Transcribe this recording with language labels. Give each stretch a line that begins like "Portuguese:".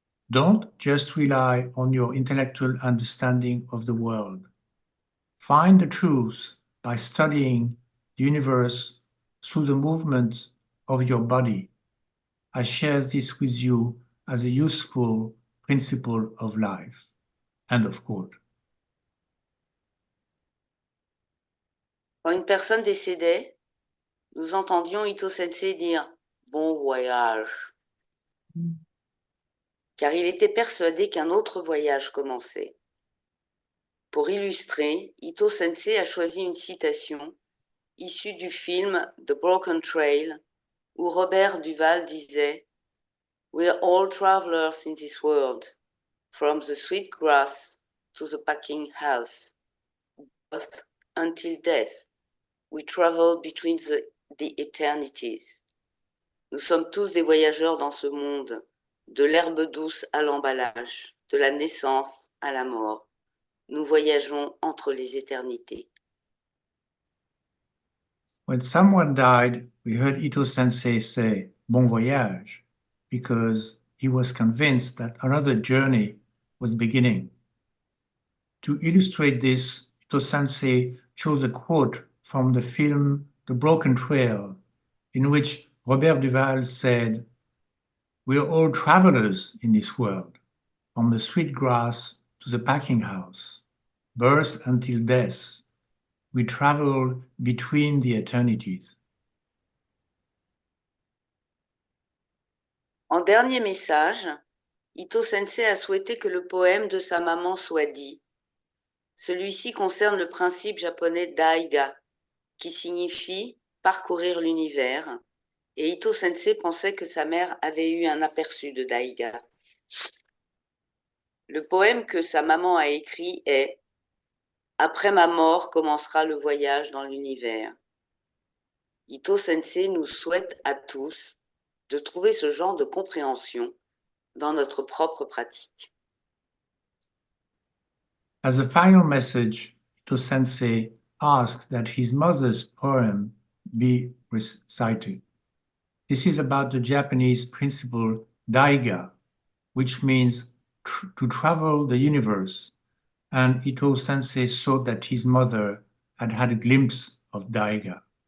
English: Don't just rely on your intellectual understanding of the world. Find the truth by studying the universe through the movement of your body. I share this with you as a useful principle of life. End of quote.
French: Quand une personne décédait, nous entendions Ito Sensei dire « Bon voyage », car il était persuadé qu'un autre voyage commençait. Pour illustrer, Ito Sensei a choisi une citation issue du film The Broken Trail, où Robert Duval disait
English: « We are all travelers in this world, from the sweet grass to the packing house, birth until death. We travel between the eternities.
French: » Nous sommes tous des voyageurs dans ce monde, de l'herbe douce à l'emballage, de la naissance à la mort. Nous voyageons entre les éternités.
English: When someone died, we heard Ito Sensei say, Bon voyage, because he was convinced that another journey was beginning. To illustrate this, Ito Sensei chose a quote from the film The Broken Trail, in which Robert Duval said, We are all travelers in this world, from the sweet grass to the packing house, birth until death. We travel between the eternities.
French: En dernier message, Ito Sensei a souhaité que le poème de sa maman soit dit. Celui-ci concerne le principe japonais daiga, qui signifie parcourir l'univers, et Ito Sensei pensait que sa mère avait eu un aperçu de daiga. Le poème que sa maman a écrit est « Après ma mort commencera le voyage dans l'univers ». Ito Sensei nous souhaite à tous de trouver ce genre de compréhension dans notre propre pratique.
English: As a final message, Ito Sensei asked that his mother's poem be recited. This is about the Japanese principle daiga, which means to travel the universe, and Ito Sensei thought that his mother had had a glimpse of daiga.